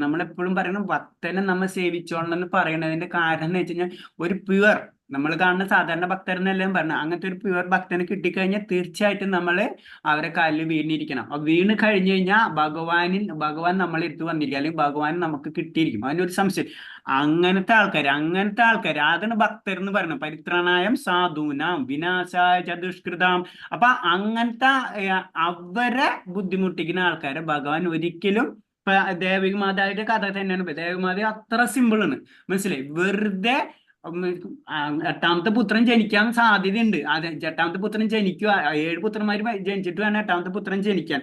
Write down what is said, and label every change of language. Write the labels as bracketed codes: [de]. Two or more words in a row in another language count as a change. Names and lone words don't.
[ml] നമ്മളെപ്പോഴും പറയണം ഭക്തനെ നമ്മൾ സേവിച്ചോളണം എന്ന് പറയുന്നതിന്റെ കാരണം എന്ന് വെച്ച് കഴിഞ്ഞാൽ ഒരു പ്യുവർ, നമ്മൾ കാണുന്ന സാധാരണ ഭക്തരെന്നെല്ലാം പറഞ്ഞ അങ്ങനത്തെ ഒരു പ്യുവർ ഭക്തന് കിട്ടിക്കഴിഞ്ഞാൽ തീർച്ചയായിട്ടും നമ്മൾ അവരെ കാലിൽ വീണിരിക്കണം. അപ്പൊ വീണ് കഴിഞ്ഞു കഴിഞ്ഞാൽ ഭഗവാൻ നമ്മളെ എടുത്ത് വന്നിരിക്കും, അല്ലെങ്കിൽ ഭഗവാൻ നമുക്ക് കിട്ടിയിരിക്കും. അതിനൊരു സംശയം. അങ്ങനത്തെ ആൾക്കാർ അതാണ് ഭക്തർ എന്ന് പറയുന്നത്. [sa] പരിത്രാണായം സാധൂനാം വിനാശായ ച ദുഷ്കൃതാം. [ml] അപ്പൊ അങ്ങനത്തെ അവരെ ബുദ്ധിമുട്ടിക്കുന്ന ആൾക്കാരെ ഭഗവാൻ ഒരിക്കലും, ദേവിക മാതാവിന്റെ കഥ തന്നെയാണ്. ദേവിക മാതാവ് അത്ര സിമ്പിൾ ആണ്, മനസ്സിലായി. വെറുതെ എട്ടാമത്തെ പുത്രൻ ജനിക്കാൻ സാധ്യതയുണ്ട്. എട്ടാമത്തെ പുത്രൻ ജനിക്കുക, 7 പുത്രന്മാര് ജനിച്ചിട്ട് വേണം 8ാമത്തെ പുത്രൻ ജനിക്കാൻ.